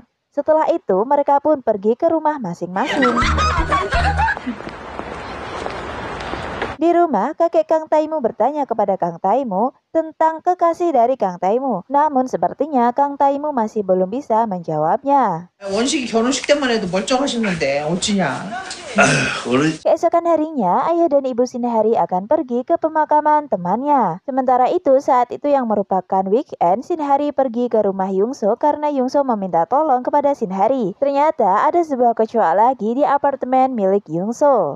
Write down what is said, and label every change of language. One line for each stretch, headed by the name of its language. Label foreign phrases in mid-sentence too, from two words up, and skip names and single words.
Indonesian: Setelah itu, mereka pun pergi ke rumah masing-masing. Di rumah, kakek Kang Taimu bertanya kepada Kang Taimu tentang kekasih dari Kang Taimu. Namun sepertinya Kang Taimu masih belum bisa menjawabnya.
Korean: 원식이 결혼식 때만 해도 멀쩡하셨는데 어찌냐?
Indonesian: Keesokan harinya, ayah dan ibu Shinhari akan pergi ke pemakaman temannya. Sementara itu, saat itu yang merupakan weekend, Shinhari pergi ke rumah Yungso karena Yungso meminta tolong kepada Shinhari. Ternyata ada sebuah kecoa lagi di apartemen milik Yungso.